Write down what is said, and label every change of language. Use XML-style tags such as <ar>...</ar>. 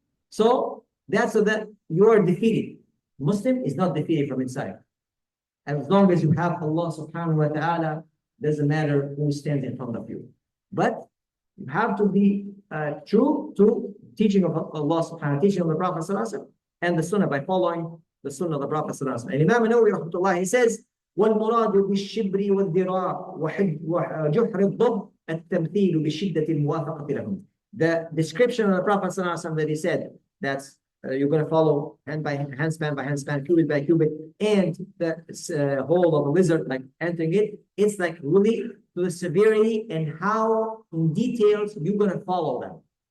<en>So that's so that you are defeated. Muslim is not defeated from inside. As long as you have Allah subhanahu wa ta'ala, doesn't matter who stands in front of you. But you have to be true to teaching of Allah subhanahu wa ta'ala, teaching of the Prophet sallallahu alaihi wasallam. and the Sunnah, by following the Sunnah of the Prophet sallallahu alaihi wasallam. And Imam Nawawi rahmatullah, he says,</en> <ar>والمراد بالشبر والذراع وجحر الضب التمثيل بشدة الموافقة لهم.</ar> <en>The description of the Prophet sallallahu alaihi wasallam that he said, that's you're going to follow hand by hand span by hand span, cubit by cubit, and the hole of a lizard, like entering it. It's like really to the severity and how in details you're going to follow them.</en>